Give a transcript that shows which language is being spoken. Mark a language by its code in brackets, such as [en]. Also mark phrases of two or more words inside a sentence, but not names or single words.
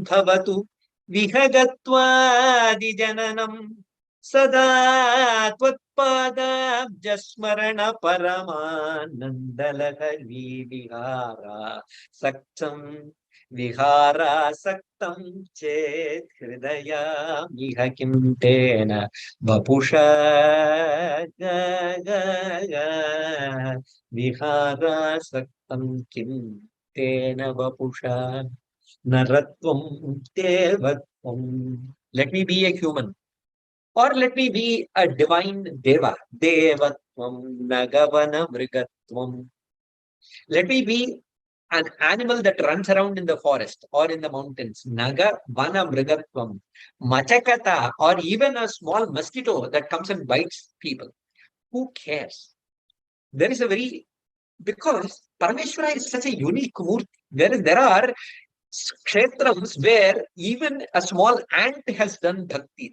[sa] bhavatu vihagattvadi jananam sada tvatpadabjasmarana paramanandalahari vihara saktam vihara saktam chet hridaya miha kim tena vapusha vihara saktam kim tena vapusha naratvam devatvam. [en] Let me be a human, or let me be a divine deva. [sa] Devatvam nagavana mrigatvam. [en] Let me be an animal that runs around in the forest or in the mountains, [sa] naga vana mrigatvam, machakata, [en] or even a small mosquito that comes and bites people. Who cares? There is a very, because Parameshwara is such a unique murti. There are kshetrams where even a small ant has done bhakti.